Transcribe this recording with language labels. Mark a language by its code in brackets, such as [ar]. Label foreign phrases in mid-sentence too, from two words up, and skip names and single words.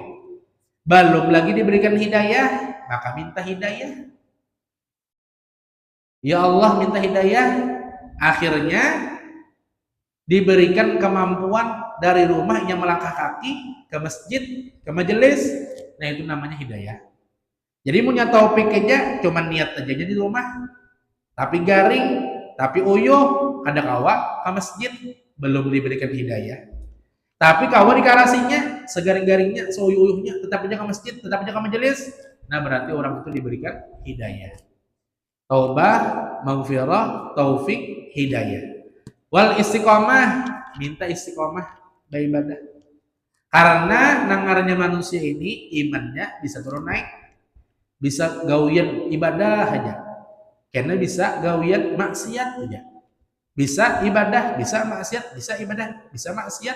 [id] Belum lagi diberikan hidayah, maka minta hidayah. Ya Allah, minta hidayah. Akhirnya diberikan kemampuan dari rumah yang melangkah kaki ke masjid, ke majelis. Nah, itu namanya hidayah. Jadi punya taufik aja cuman niat aja di rumah, tapi garing, tapi uyuh, [bjn] kada kawa [id] ke masjid, belum diberikan hidayah. [bjn] Tapi kawa dikarasinya, segaring-garingnya, seuyuh-uyuhnya, tetap aja ke masjid, tetap aja ke majelis. [id] Nah, berarti orang itu diberikan hidayah. Taubah, maghfirah, taufik, hidayah. Wal istiqomah, minta istiqomah beribadah. Karena nangarnya manusia ini imannya bisa turun naik, bisa gawian ibadah aja, karena bisa gawian maksiat aja, bisa ibadah, bisa maksiat, bisa ibadah, bisa maksiat.